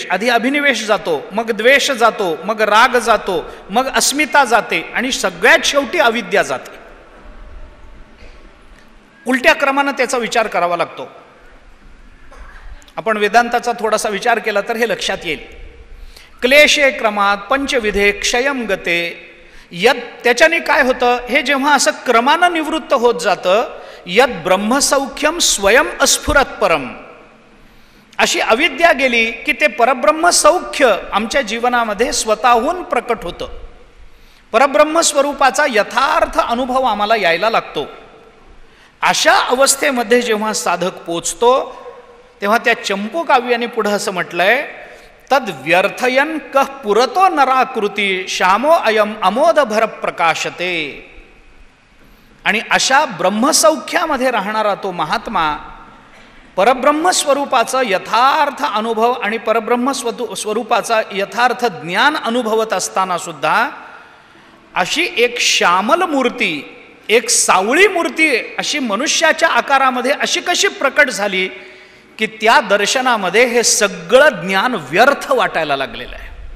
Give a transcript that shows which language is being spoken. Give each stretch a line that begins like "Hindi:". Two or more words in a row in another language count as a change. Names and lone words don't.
Marathi: आधी अभिनिवेश जातो, मग द्वेष जातो, मग राग जातो, मग अस्मिता जाते आणि सगळ्यात शेवटी अविद्या जाते. उलट्या क्रमानं त्याचा विचार करावा लागतो. आपण वेदांताचा थोडासा विचार केला तर हे लक्षात येईल.
Sanskrit: क्लेशे क्रमात पंचविधे क्षयम गते.
Marathi: त्याच्याने काय होतं, हे जेव्हा असं क्रमानं निवृत्त होत जातं,
Sanskrit: यद ब्रह्मसौख्यम स्वयं अस्फुरत परम.
Marathi: अशी अविद्या गेली की ते परब्रह्म सौख्य आमच्या जीवनामध्ये स्वतःहून प्रकट होतं. परब्रह्म स्वरूपाचा यथार्थ अनुभव आम्हाला यायला लागतो. अशा अवस्थेमध्ये जेव्हा साधक पोचतो तेव्हा त्या चंपू काव्याने पुढं असं म्हटलंय,
Sanskrit: तद व्यर्थयन कह पुरतो नराकृती श्यामो अयम अमोदभर प्रकाशते.
Marathi: आणि अशा ब्रह्मसौख्यामध्ये राहणारा तो महात्मा परब्रह्म स्वरूपाचं यथार्थ अनुभव आणि परब्रह्म स्वरूपाचा यथार्थ ज्ञान अनुभवत असताना सुद्धा अशी एक श्यामल मूर्ती, एक सावळी मूर्ती अशी मनुष्याच्या आकारामध्ये अशी कशी प्रकट झाली की त्या दर्शनामध्ये हे सगळं ज्ञान व्यर्थ वाटायला लागलेलं आहे.